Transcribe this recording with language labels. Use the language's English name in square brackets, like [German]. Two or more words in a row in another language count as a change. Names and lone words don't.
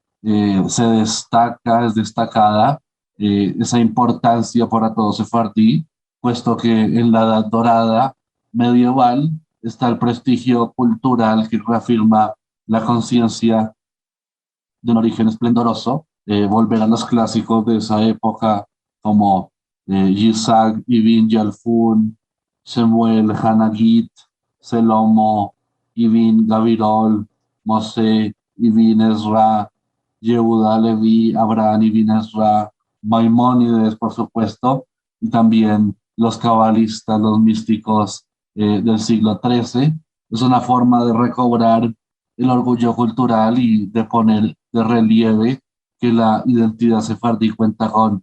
[Spanish] es destacada, esa importancia para todo sefardí, puesto que en la Edad Dorada medieval está el prestigio cultural que reafirma la conciencia de un origen esplendoroso, volver a los clásicos de esa época como Yitzhak Ibn Yalfun, Shemuel Hanagit, Selomo Ibn Gabirol, Moshe Ibn Ezra, Yehuda Levi, Abraham Ibn Ezra, Maimónides, por supuesto, y también los cabalistas, los místicos del siglo XIII. Es una forma de recobrar el orgullo cultural y de poner de relieve que la identidad sefardí cuenta con